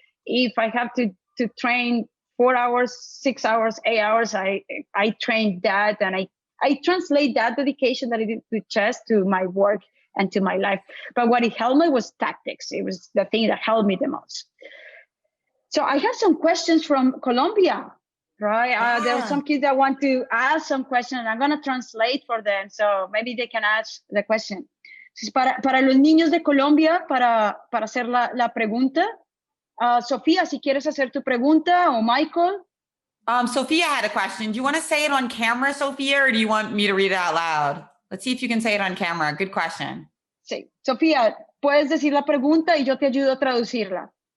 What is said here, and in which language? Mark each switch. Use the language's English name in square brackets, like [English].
[English] If I have to train 4 hours, 6 hours, 8 hours, I train that, and I translate that dedication that I did to chess to my work and to my life. But what it helped me was tactics. It was the thing that helped me the most. So I have some questions from Colombia, right? There are some kids that want to ask some questions, and I'm going to translate for them. So maybe they can ask the question. [Spanish] Para los niños de Colombia, para hacer la pregunta. Sofía, si quieres hacer tu pregunta, o Michael. [English] Sophia had a question. Do you want to say it on camera, Sophia, or do you want me to read it out loud? Let's see if you can say it on camera. Good question. [Spanish] Sí. Sofía, puedes decir la pregunta y yo te ayudo a traducirla.